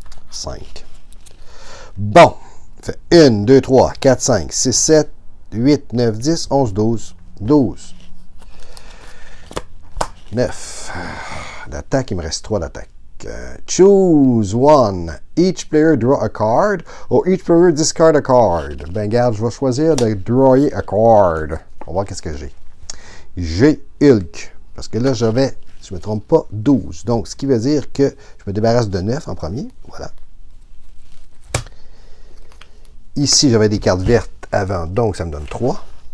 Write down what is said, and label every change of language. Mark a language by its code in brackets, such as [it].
[fr] 5. Bon. Fait 1, 2, 3, 4, 5, 6, 7, 8, 9, 10, 11, 12. 12. 9. D'attaque, il me reste 3 d'attaque. [en] Choose one. Each player draw a card or each player discard a card. [fr] Ben, regarde, je vais choisir de drawer [en] a card. [fr] On va voir qu'est-ce que j'ai. J'ai Hulk. Parce que là, j'avais, si je ne me trompe pas, 12. Donc, ce qui veut dire que je me débarrasse de 9 en premier. Voilà. Ici, j'avais des cartes vertes avant, donc ça me donne 3.